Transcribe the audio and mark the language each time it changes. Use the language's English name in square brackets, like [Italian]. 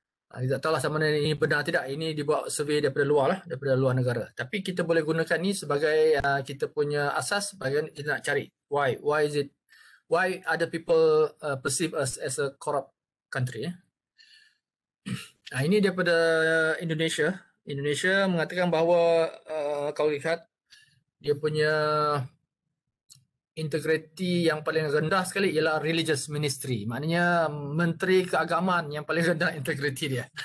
[Malay] Kita tak tahulah sama ada ini benar tidak. Ini dibuat survey daripada luar negara. Tapi kita boleh gunakan ni sebagai kita punya asas bagaimana kita nak cari. [English] Why other people perceive us as a corrupt country. [Malay] Ini daripada Indonesia. Indonesia mengatakan bahawa kalau lihat dia punya integriti yang paling rendah sekali ialah religious ministry. Maknanya menteri keagamaan yang paling rendah integriti dia.